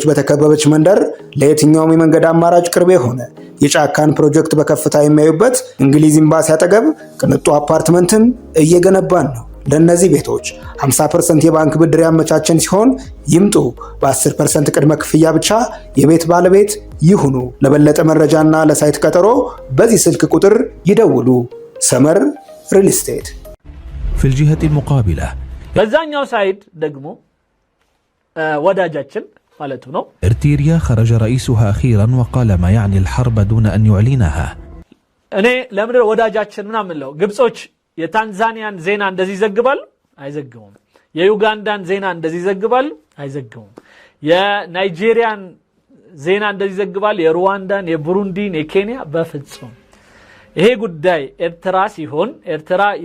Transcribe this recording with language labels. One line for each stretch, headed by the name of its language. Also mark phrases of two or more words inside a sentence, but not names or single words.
Amharic: በተከበበች መንደር ለየትኛውም የመንገድ አማራጭ ቅርብ የሆነ የጫካን ፕሮጀክት በከፍታ የሚያዩበት እንግሊዝ ኤምባሲ አጠገብ ቅንጡ አፓርትመንትን እየገነባን ነው ለነዚህ ቤቶች 50% የባንክ ብድር ያመቻቸን ሲሆን ይምጡ በ10% ቅድመ ክፍያ ብቻ የቤት ባለቤት ይሁኑ ለበለጠ መረጃና ለሳይት ቀጠሮ በዚህ ስልክ ቁጥር ይደውሉ ሰመር ሪል ስቴት
Arabic: في الجهة المقابلة
Amharic: በዛኛው ሳይድ ደግሞ ወዳጃችን ማለቱ ነው
Arabic: إرتريا خرج رئيسها أخيرا وقال ما يعني الحرب دون أن يعلنها
Amharic: እኔ ለምንድነው ወዳጃችን ምናምን ነው ግብጾች የታንዛኒያን ዜና እንደዚህ ይዘግባሉ አይዘግቡም የዩጋንዳን ዜና እንደዚህ ይዘግባሉ አይዘግቡም የናይጄሪያን ዜና እንደዚህ ይዘግባሉ የሩዋንዳን የቡሩንዲን የኬንያ በፍጹም ይሄ ጉዳይ ኤርትራ ሲሆን ኤርትራ